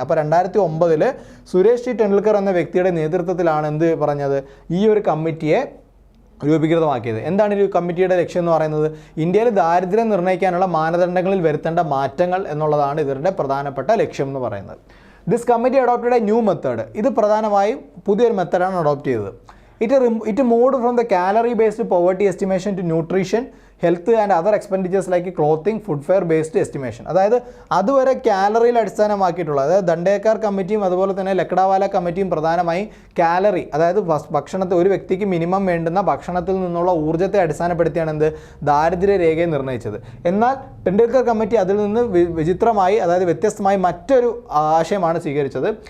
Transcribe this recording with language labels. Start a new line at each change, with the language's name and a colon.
Malayalam: അപ്പോൾ 2009 സുരേഷ് ഡി ടെണ്ടുൽക്കർ എന്ന വ്യക്തിയുടെ നേതൃത്വത്തിലാണ് എന്ത് പറഞ്ഞത് ഈ ഒരു കമ്മിറ്റിയെ രൂപീകൃതമാക്കിയത്. എന്താണ് ഈ കമ്മിറ്റിയുടെ ലക്ഷ്യം എന്ന് പറയുന്നത്? ഇന്ത്യയിൽ ദാരിദ്ര്യം നിർണ്ണയിക്കാനുള്ള മാനദണ്ഡങ്ങളിൽ വരുത്തേണ്ട മാറ്റങ്ങൾ എന്നുള്ളതാണ് ഇവരുടെ പ്രധാനപ്പെട്ട ലക്ഷ്യം എന്ന് പറയുന്നത്.
English: This committee adopted a new method.
Malayalam: ഇത് പ്രധാനമായും പുതിയൊരു മെത്തേഡാണ് അഡോപ്റ്റ് ചെയ്തത്.
English: It moved from the calorie-based poverty estimation to nutrition, health and other expenditures like clothing, footwear based estimation.
Malayalam: അതായത് അതുവരെ കാലറിയിൽ അടിസ്ഥാനമാക്കിയിട്ടുള്ള, അതായത് ദണ്ഡേക്കാർ കമ്മിറ്റിയും അതുപോലെ തന്നെ ലക്ഡാവാല കമ്മിറ്റിയും പ്രധാനമായും കാലറി, അതായത് ഭക്ഷണത്തിൽ ഒരു വ്യക്തിക്ക് മിനിമം വേണ്ടുന്ന ഭക്ഷണത്തിൽ നിന്നുള്ള ഊർജ്ജത്തെ അടിസ്ഥാനപ്പെടുത്തിയാണ് എന്ത് ദാരിദ്ര്യ രേഖയെ നിർണ്ണയിച്ചത്. എന്നാൽ ടെണ്ടുൽക്കർ കമ്മിറ്റി അതിൽ നിന്ന് വിചിത്രമായി, അതായത് വ്യത്യസ്തമായി മറ്റൊരു ആശയമാണ് സ്വീകരിച്ചത്.